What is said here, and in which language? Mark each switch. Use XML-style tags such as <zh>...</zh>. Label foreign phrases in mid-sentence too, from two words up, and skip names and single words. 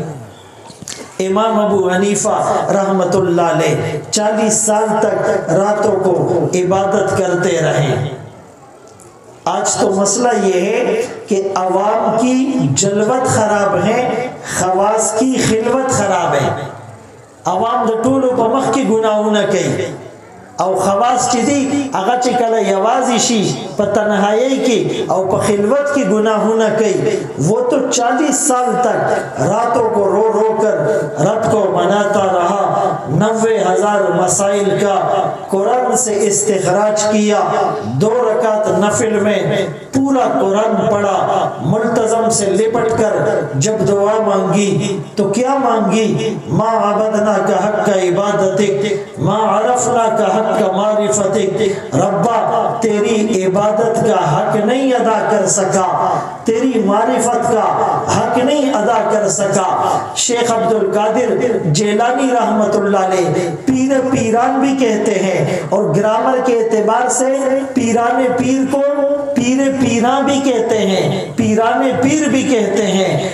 <ur>امام ابو حنیفہ</ur> <ar>رحمت اللہ علیہ</ar> <ur>40 سال تک راتوں کو عبادت کرتے رہے۔ آج تو مسئلہ یہ ہے کہ عوام کی جلوت خراب ہے، خواص کی خلوت خراب ہے۔</ur> <ps>عوام د ټولو په مخ کې ګناهونه کوي او خواص چې دي هغه چې کله یوازې شي په تنهایی کې او په خلوت کې گناهونه کوي،</ps> <ur>وہ تو 40 سال تک راتوں کو رو رو کر رب کو مناتا رہا، 90,000 مسائل کا قرآن سے استخراج کیا، 2 رکعت نفل میں پورا قرآن پڑھا، ملتزم سے لپٹ کر جب دعا مانگی تو کیا مانگی؟</ur> <ar>ما عبدنا کا حق کا عبادتک، ما عرفنا کا حق کا معرفتک،</ar> <ur>ربا تیری عبادت کا حق نہیں ادا کر سکا، تیری معرفت کا حق نہیں ادا کر سکا۔ شیخ عبد القادر جیلانی</ur> <ar>رحمت اللہ علیہ</ar> <ur>پیر پیران بھی کہتے ہیں، اور گرامر کے اعتبار سے پیران پیر کو پیر پیراں بھی کہتے ہیں، پیران پیر بھی کہتے ہیں۔</ur>